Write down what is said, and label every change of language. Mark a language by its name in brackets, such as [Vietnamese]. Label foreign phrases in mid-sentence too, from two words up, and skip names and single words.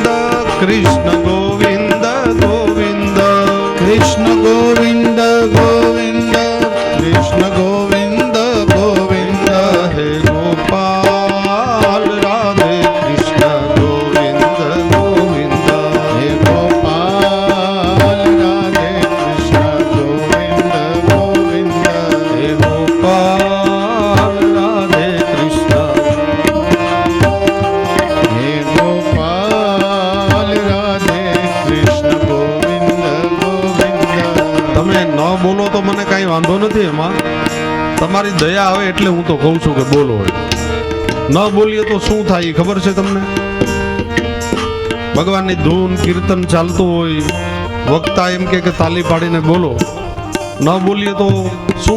[Sanskrit] कृष्ण गोविंद गोविंद कृष्ण गोविंद गोविंद कृष्ण गोविंद गोविंद हे गोपाल राधे कृष्ण गोविंद गोविंद हे गोपाल राधे कृष्ण गोविंद गोविंद हे गोपाल राधे कृष्ण हे गोपाल राधे कृष्ण गोविंद गोविंद [Gujarati] તમે ન બોલો તો મને કાંઈ વાંધો નથી એમાં તમારી દયા આવે એટલે હું તો કહું છું કે બોલો ન બોલીએ તો શું થાય ખબર છે તમને ભગવાનની ધૂન કીર્તન ચાલતું હોય વક્તા એમ કે તાલી પાડીને બોલો ન બોલીએ તો શું